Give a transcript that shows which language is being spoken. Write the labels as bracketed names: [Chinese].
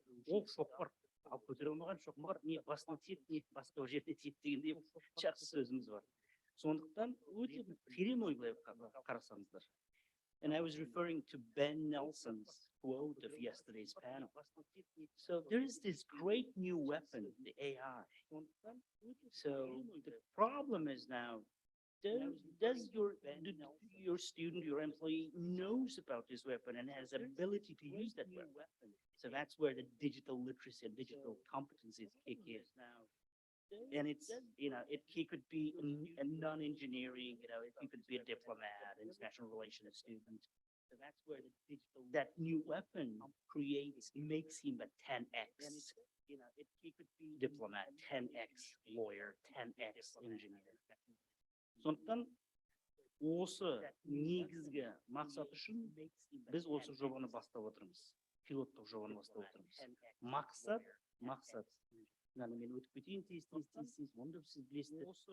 [Kazakh] Ол шоқпар алып көтере алмаған шоқпар не басына тиеді, не басқа жерде тиеді дегендей жақсы сөзіміз бар. Сондықтан өте терең ой былай қарасаңыздар. [English] And I was referring to Ben Nelson's quote of yesterday's panel. So there is this great new weapon, the AI. So the problem is now, does your student, your employee knows about this weapon and has ability to use that weapon? So that's where the digital literacy and digital competencies kick in. And it's, he could be a non-engineering, he could be a diplomat, international relations student. So that's where the digital, that new weapon makes him a 10x diplomat, 10x lawyer, 10x engineer. [Kazakh] Сондықтан осы негізгі мақсат үшін біз осы жобаны бастап отырмыз. Пилоттық жобаны бастап отырмыз. Мақсат, мен өтіп кетейін, тез, онда сіз білесіздер.